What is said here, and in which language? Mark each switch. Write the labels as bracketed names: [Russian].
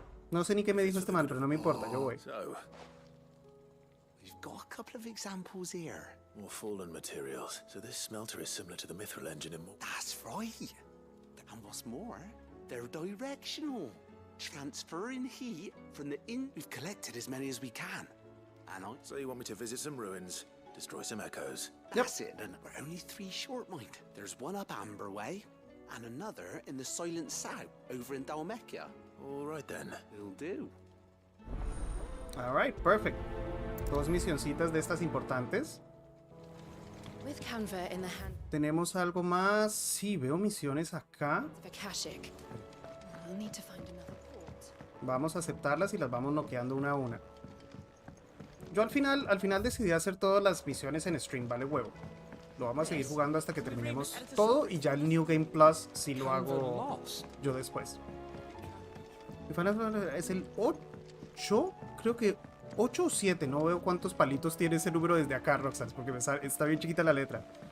[Spanish] No sé ni qué me dijo este man, pero no me importa, yo voy. [English] We've got a couple of examples here. More fallen materials, so this smelter is similar to the mithril engine in more... That's right. And what's more, they're directional. Transferring heat from the in... We've collected as many as we can. And So you want me to visit some ruins, destroy some echoes? That's it, and we're only 3 short, mind. There's one up Amber Way, and another in the Silent South, over in Dalmekia. All right then. It'll do. All right, perfect. [Spanish] 2 misioncitas de estas importantes. [English] With Canva in the hand. [Spanish] ¿Tenemos algo más? Sí, veo misiones acá. [English] Akashic. We'll need to find another port. [Spanish] Vamos a aceptarlas y las vamos noqueando una a una. Yo al final decidí hacer todas las misiones en stream, vale huevo. Lo vamos a seguir jugando hasta que terminemos todo y ya el New Game Plus sí lo hago yo después. Es el 8, creo que 8 o 7, no veo cuántos palitos tiene ese número desde acá, Roxas, porque está bien chiquita la letra.